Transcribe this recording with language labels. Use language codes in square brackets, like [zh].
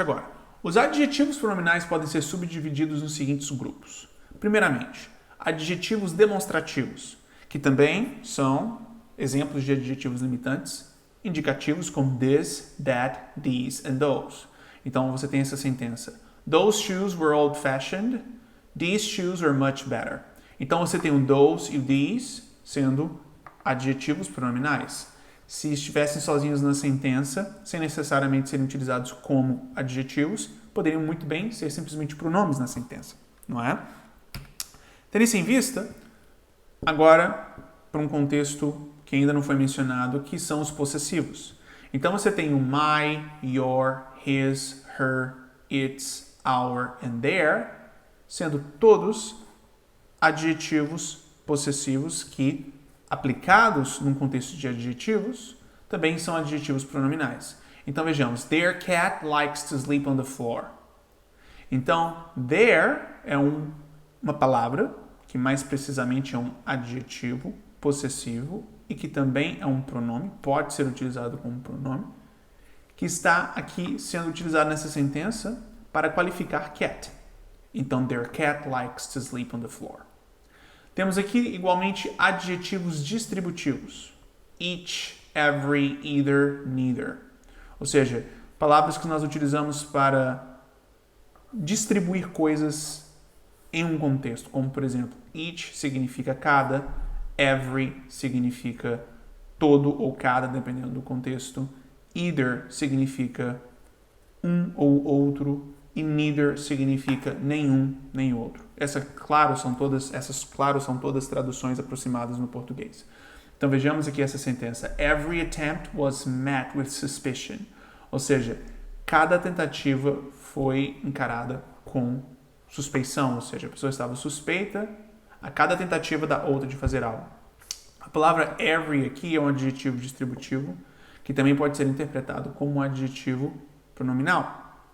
[pt] Agora, os adjetivos pronominais podem ser subdivididos nos seguintes grupos. Primeiramente, adjetivos demonstrativos, que também são exemplos de adjetivos limitantes, indicativos como this, that, these and those. Então, você tem essa sentença. [en] Those shoes were old-fashioned. These shoes are much better. [pt] Então, você tem o those e o these sendo adjetivos pronominais. Se estivessem sozinhos na sentença, sem necessariamente serem utilizados como adjetivos, poderiam muito bem ser simplesmente pronomes na sentença, não é? Tendo isso em vista, agora, para um contexto que ainda não foi mencionado, que são os possessivos. Então, você tem o my, your, his, her, its, our and their, sendo todos adjetivos possessivos que, aplicados num contexto de adjetivos, também são adjetivos pronominais. Então, vejamos. [en] Their cat likes to sleep on the floor. [pt] Então, their é uma palavra, que mais precisamente é um adjetivo possessivo e que também é um pronome, pode ser utilizado como pronome, que está aqui sendo utilizado nessa sentença para qualificar cat. [en] Então, their cat likes to sleep on the floor. [pt] Temos aqui, igualmente, adjetivos distributivos. [en] Each, every, either, neither. [pt] Ou seja, palavras que nós utilizamos para distribuir coisas em um contexto. Como, por exemplo, each significa cada, every significa todo ou cada, dependendo do contexto. Either significa um ou outro. E neither significa nenhum nem outro. Essas, claro, são todas traduções aproximadas no português. Então vejamos aqui essa sentença. [en] Every attempt was met with suspicion. [pt] Ou seja, cada tentativa foi encarada com suspeição, ou seja, a pessoa estava suspeita a cada tentativa da outra de fazer algo. A palavra every aqui é um adjetivo distributivo que também pode ser interpretado como um adjetivo pronominal.